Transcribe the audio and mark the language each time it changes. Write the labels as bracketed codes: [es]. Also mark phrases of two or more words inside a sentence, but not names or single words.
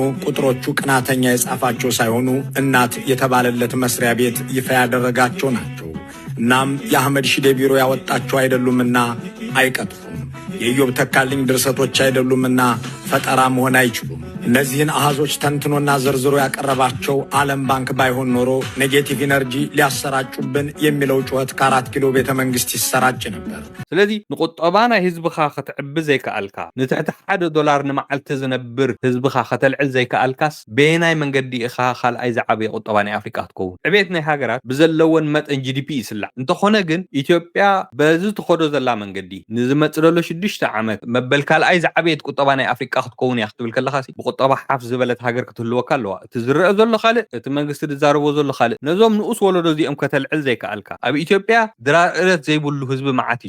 [am] ቁጥሮቹ ቅናተኛ የጻፋቸው ሳይሆኑ እናት የተባለለት መስሪያ ቤት ይፋ ያደረጋቸው ናቸው እናም የአህመድ ሺዴ ቢሮ ያወጣቸው አይደሉምና አይቀጥፉም የኢዮብ ተካልኝ ድርሰቶች አይደሉምና ፈጠራ መሆን አይችሉም እነዚህን አሃዞች ተንትኖና ዘርዝሮ ያቀረባቸው ዓለም ባንክ ባይሆን ኖሮ [en] negative energy [am] ሊያሰራጩብን የሚለው ጩኸት ከ4 ኪሎ ቤተ መንግስት ይሰራጭ ነበር [ti] ስለዚህ ንቁጠባና ህዝብኻ ክትዕቢ ዘይከኣልካ ንትሕቲ $1 ንመዓልቲ ዝነብር ህዝብኻ ከተልዕል ዘይከኣልካስ በየናይ መንገዲ ኢኻ ካልኣይ ዝዓበየ ቁጠባ ናይ ኣፍሪቃ ክትከውን ዕቤት ናይ ሃገራት ብዘለወን መጠን ጂዲፒ ይስላዕ እንተኾነ ግን ኢትዮጵያ በዚ ትኸዶ ዘላ መንገዲ ንዝመጽእ ዘሎ 6 ዓመት መበል ካልኣይ ዝዓበየት ቁጠባ ናይ ኣፍሪቃ ክትከውን እያ ክትብል ከለኻ ብቁጠባ ሓፍ ዝበለት ሃገር ክትህልወካ ኣለዋ እቲ ዝረአ ዘሎ ካልእ እቲ መንግስቲ ዝዛረቦ ዘሎ ካልእ ነዞም ንኡስ ወለዶ እዚኦም ከተልዕል ዘይከኣልካ ኣብ ኢትዮጵያ ድራእረት ዘይብሉ ህዝቢ መዓት እዩ